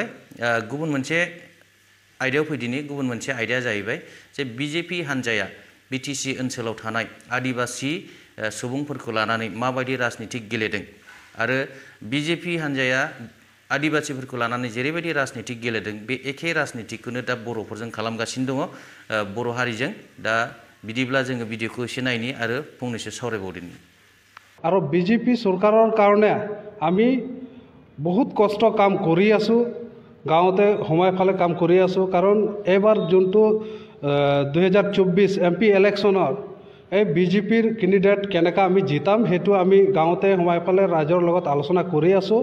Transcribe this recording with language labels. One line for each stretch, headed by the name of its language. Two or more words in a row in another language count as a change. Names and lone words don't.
Bodo: गुबुन मोनसे आयदायाव फैदिनि। गुबुन मोनसे आयदाया जाहैबाय जे बिजेपि हान्जाया बिटिसि ओनसोलाव थानाय आदिबासि सुबुंफोरखौ लानानै माबायदि राजनितिक गेलेदों आरो बिजेपि हान्जाया आदिबासिफोरखौ लानानै जेरैबायदि राजनितिक गेलेदों बे एखे राजनितिकखौनो दा बर'फोरजों खालामगासिनो दङ, बर' हारिजों। दा बिदिब्ला जोङो भिडिअखौ एसे नायनि आरो फंनैसो सावरायबावदिनि।
Assamese: আৰু বিজেপি চৰকাৰৰ কাৰণে আমি বহুত কষ্ট কাম কৰি আছোঁ, গাঁৱতে সময় ফালে কাম কৰি আছোঁ। কাৰণ এইবাৰ যোনটো 2024
English: MP electionৰ
Assamese: এই বিজেপিৰ কেণ্ডিডেট কেনেকৈ আমি জিতাম সেইটো আমি গাঁৱতে সময় ফালে ৰাইজৰ লগত আলোচনা কৰি আছোঁ।